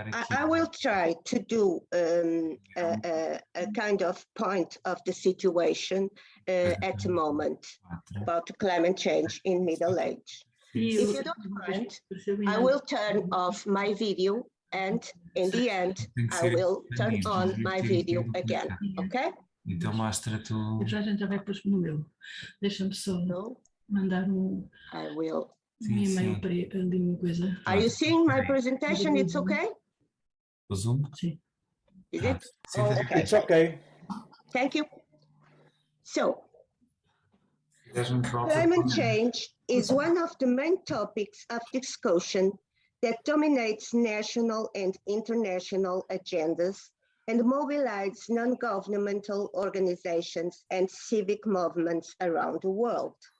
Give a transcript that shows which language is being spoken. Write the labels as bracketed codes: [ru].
[en] I will try to do a kind of point of the situation at the moment about climate change in Middle Age. If you don't mind, I will turn off my video, and in the end, I will turn on my video again, okay? [pt] Então mostra tu. Já a gente já vai pôr no meu. Deixa-me só mandar [en] I will. [pt] E-mail para ali uma coisa. [en] Are you seeing my presentation? It's okay? [pt] O Zoom? Sim. [en] Is it? Oh, okay. It's okay. Thank you. So, climate change is one of the main topics of discussion that dominates national and international agendas and mobilizes non-governmental organizations and civic movements around the world.